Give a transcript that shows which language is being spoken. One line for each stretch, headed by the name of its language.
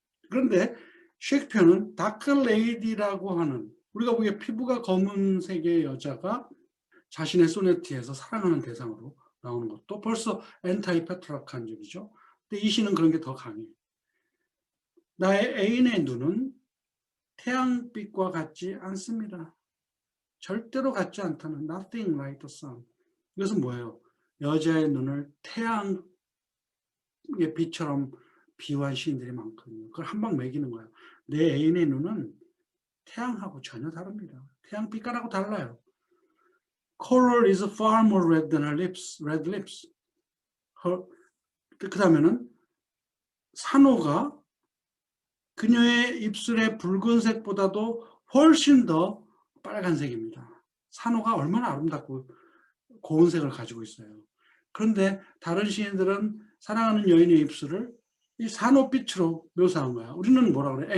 Korean: 그런데 셰익스피어는 다크레이디라고 하는 우리가 보기에 피부가 검은색의 여자가 자신의 소네트에서 사랑하는 대상으로 나오는 것도 벌써 엔타이 페트라칸적이죠. 근데 이 시는 그런 게 더 강해요. 나의 애인의 눈은 태양빛과 같지 않습니다. 절대로 같지 않다는
English: nothing like the sun.
Korean: 이것은 뭐예요? 여자의 눈을 태양의 빛처럼 비유한 시인들이 많거든요. 그걸 한 방 매기는 거예요. 내 애인의 눈은 태양하고 전혀 다릅니다. 태양 빛깔하고 달라요.
English: Coral is far more red than her lips, red lips.
Korean: 그 다음에는 산호가 그녀의 입술의 붉은색보다도 훨씬 더 빨간색입니다. 산호가 얼마나 아름답고 고운 색을 가지고 있어요. 그런데 다른 시인들은 사랑하는 여인의 입술을 이 산호빛으로 묘사한 거야. 우리는 뭐라 그래?